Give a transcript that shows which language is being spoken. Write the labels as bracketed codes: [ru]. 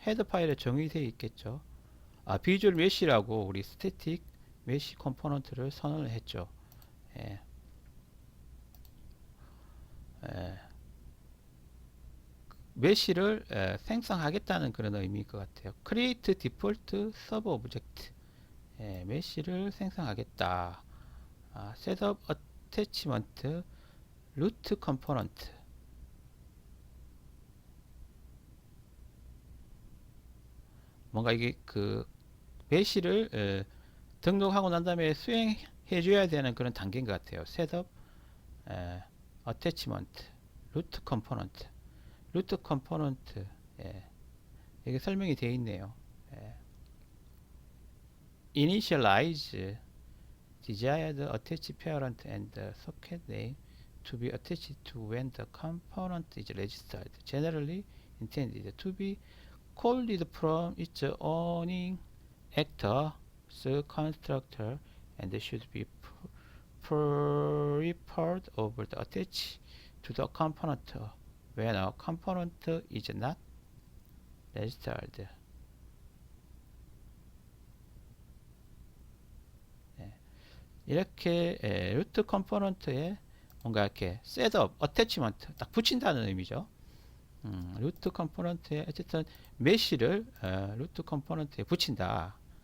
[ko] 헤더 파일에 정의되어 있겠죠. 비주얼 메시라고 우리 스태틱 메시 컴포넌트를 선언을 했죠. 예, 예, 메시를 생성하겠다는 그런 의미일 것 같아요. [en] create default sub object, [ko] 메시를 생성하겠다. [en] setup attachment root component. [ko] 뭔가 이게 그 메시를 등록하고 난 다음에 수행해 줘야 되는 그런 단계인 것 같아요. [en] setup attachment root component. [ko] 루트 컴포넌트, 이게 설명이 되어 있네요. [en] initialize desired attach parent and socket name to be attached to when the component is registered. Generally intended to be called from its owning actor constructor and should be prepared over the attach to the component when a component is not registered. [ko] 이렇게 루트 컴포넌트에 뭔가 이렇게 셋업, 어태치먼트 딱 붙인다는 의미죠. 루트 컴포넌트에 어쨌든 메시를 루트 컴포넌트에 붙인다.